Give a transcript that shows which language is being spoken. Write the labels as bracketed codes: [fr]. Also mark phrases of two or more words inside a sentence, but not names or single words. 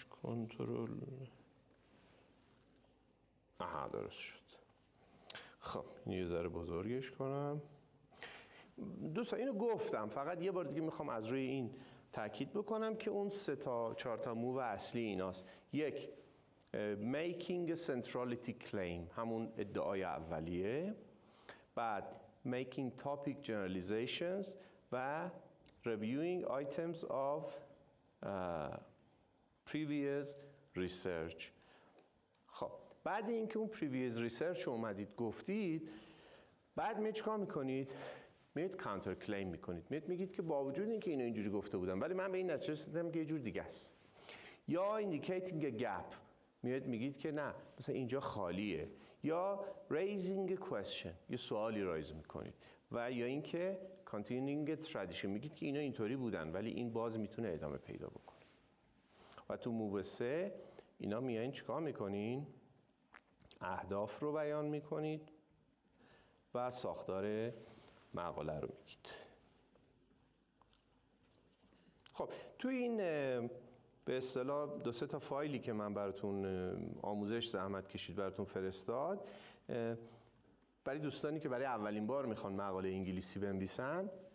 [fa] کنترل. آها درست شد. خب این یه ذره بزرگش کنم. دوستان اینو گفتم، فقط یه بار دیگه میخوام از روی این تاکید بکنم که اون 4 تا موو اصلی ایناست. یک، [en] making a centrality claim، [fa] همون ادعای اولیه. [en] بعد making topic generalizations و reviewing items of previous research. [fa] خب بعد اینکه اون [en] previous research [fa] رو اومدید گفتید، بعد می چیکار میکنید؟ میید [en] counter claim [fa] میکنید. میگید که با وجود اینکه اینو اینجوری گفته بودم ولی من به این نتیجه رسیدم که یه جور دیگه است. [en] یا indicating a gap، [fa] میگید که نه مثلا اینجا خالیه. [en] یا raising a question، [fa] یه سوالی رایز میکنید. و یا اینکه [en] continuing a tradition، [fa] میگید که اینا اینطوری بودن ولی این باز میتونه ادامه پیدا بکنه. و تو موو 3 اینا میایین چیکار میکنین؟ اهداف رو بیان میکنید و ساختار مقاله رو میگید. خب تو این به اصطلاح 2-3 تا فایلی که من براتون آموزش زحمت کشید براتون فرستاد، برای دوستانی که برای اولین بار میخوان مقاله انگلیسی بنویسن،